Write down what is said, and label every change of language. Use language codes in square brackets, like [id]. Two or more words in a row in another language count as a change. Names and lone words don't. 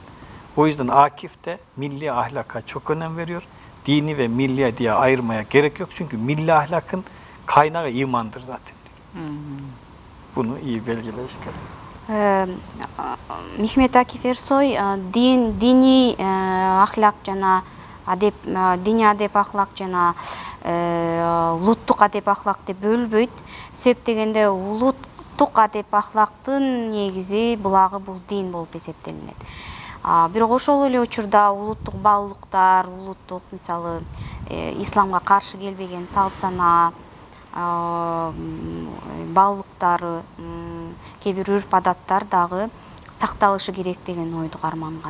[tr] O yüzden Akif de milli ahlaka çok önem veriyor. Dini ve milli diye ayırmaya gerek yok. Çünkü milli ahlakın kaynağı imandır zaten. Bunu iyi belgeler isterim. [ky] Mehmet Akif Ersoy дини ахлак жана адеп, дини адеп ахлак жана улуттук адеп аhlak деп бөлбөйт. Себеп дегенде улуттук адеп аhlактын негизи булагы бул дин болуп эсептелинет. Бирок ошол эле учурда улуттук баалуулуктар, улуттук мисалы исламга каршы келбеген салт сана, баалуулуктары, кээ бир үрп адаттар дагы сакталышы керек деген ойду карманган.